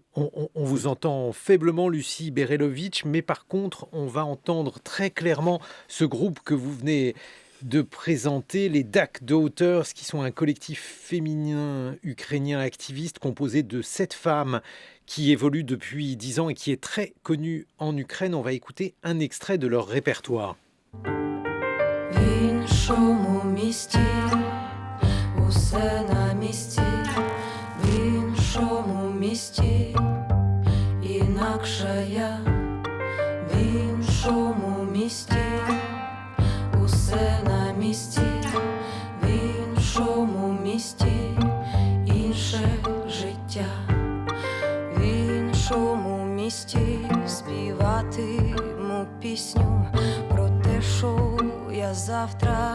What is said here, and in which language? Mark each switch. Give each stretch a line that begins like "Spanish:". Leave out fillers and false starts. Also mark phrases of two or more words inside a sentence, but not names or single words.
French: On vous entend faiblement, Lucie Berelovic, mais par contre, on va entendre très clairement ce groupe que vous venez de présenter, les Dark Daughters, qui sont un collectif féminin ukrainien activiste composé de 7 femmes qui évoluent depuis 10 ans et qui est très connu en Ukraine. On va écouter un extrait de leur répertoire.
Ukrainian: Усе на місці, в іншому місті, інакше я, в іншому місті, усе на місці, в іншому місті, інше життя, в іншому місті співатиму пісню про те, що я завтра.